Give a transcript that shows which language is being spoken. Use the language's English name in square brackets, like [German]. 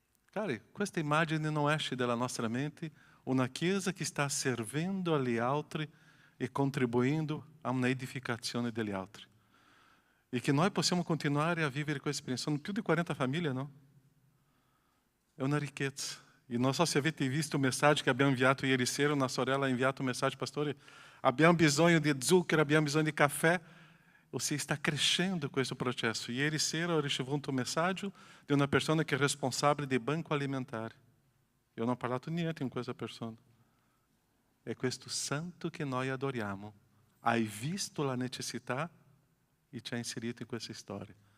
[Italian] Cari, questa immagine non esce dalla nostra mente, una chiesa che sta servendo agli altri e contribuendo a una edificazione degli altri. E che noi possiamo continuare a vivere questa esperienza. Sono più di 40 famiglie, no? È una ricchezza. E non so se avete visto o messaggio che abbiamo inviato ieri sera, una sorella ha inviato un messaggio, pastore, abbiamo bisogno di zucchero, abbiamo bisogno di caffè. [Portuguese] Você está crescendo com esse processo. [Italian] Ieri sera ho ricevuto un messaggio di una persona che è responsabile del banco alimentare. Io non ho parlato niente con questa persona. È questo santo che noi adoriamo. Hai visto la necessità e ci ha inserito in questa storia.